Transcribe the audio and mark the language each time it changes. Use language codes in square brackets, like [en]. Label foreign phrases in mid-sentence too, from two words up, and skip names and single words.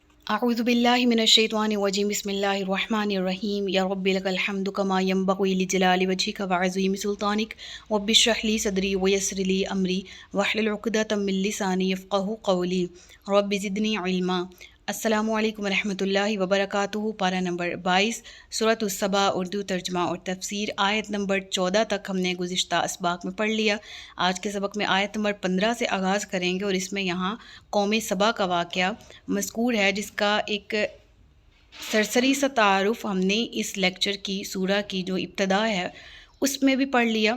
[ar] أعوذ بالله من الشيطان الرجيم بسم الله الرحمن الرحيم يا رب لك الحمد كما ينبغي لجلال وجهك وعظيم سلطانك رب اشرح لي صدري ويسر لي أمري واحلل عقدة من لساني يفقهوا قولي رب زدني علما. السلام عليكم رحمة الله وبركاته. [ur] پارہ نمبر 22 سورت السبا اردو ترجمہ اور تفسیر آیت نمبر 14 تک ہم نے گزشتہ اسباق میں پڑھ لیا. آج کے سبق میں آیت نمبر 15 سے آغاز کریں گے اور اس میں یہاں قوم سبا کا واقعہ مذکور ہے، جس کا ایک سرسری سا تعارف ہم نے اس لیکچر کی سورہ کی جو ابتدا ہے اس میں بھی پڑھ لیا.